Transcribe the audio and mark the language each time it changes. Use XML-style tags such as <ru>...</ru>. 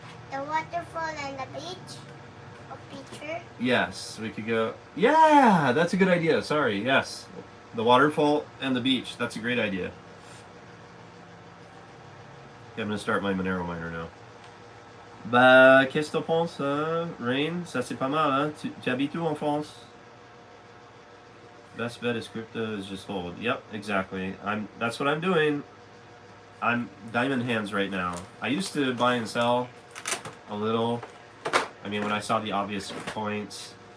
<en>The waterfall and the beach. A picture. Yes, we could go. Yeah, that's a good idea. Sorry, yes. The waterfall and the beach. That's a great idea. Okay, I'm going to start my Monero miner now.</en> <fr>Bah, qu'est-ce que t'en penses, Rain? Ça c'est pas mal, hein? Tu habites où en France?</fr> <en>Best bet is crypto is just hold. Yep, exactly. That's what I'm doing. I'm diamond hands right now. I used to buy and sell a little. I mean, when I saw the obvious points.</en>